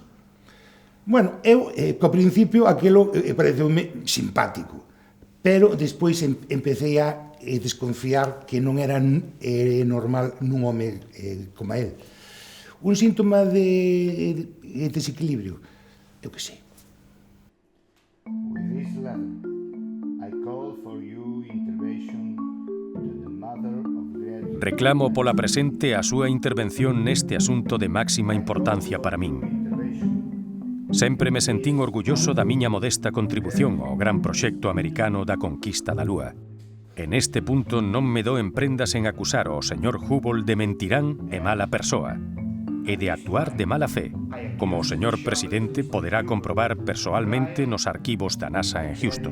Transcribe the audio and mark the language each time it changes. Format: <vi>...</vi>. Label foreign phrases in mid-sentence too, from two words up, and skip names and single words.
<gl>Bueno, eu, co principio, aquilo pareceume simpático, pero despois empecé a desconfiar que non era normal nun home como él. Un síntoma de desequilibrio, eu que sei.</gl> <en>With this letter, I call for you intervention to the mother of great...</en> <gl>Reclamo pola presente a súa intervención neste asunto de máxima importancia para min. Sempre me sentín orgulloso da miña modesta contribución ao gran proxecto americano da conquista da Lúa. En este punto non me dou en prendas en acusar ao señor Hubble de mentirán e mala persoa, e de actuar de mala fe, como o señor presidente poderá comprobar persoalmente nos arquivos da NASA en Houston.</gl>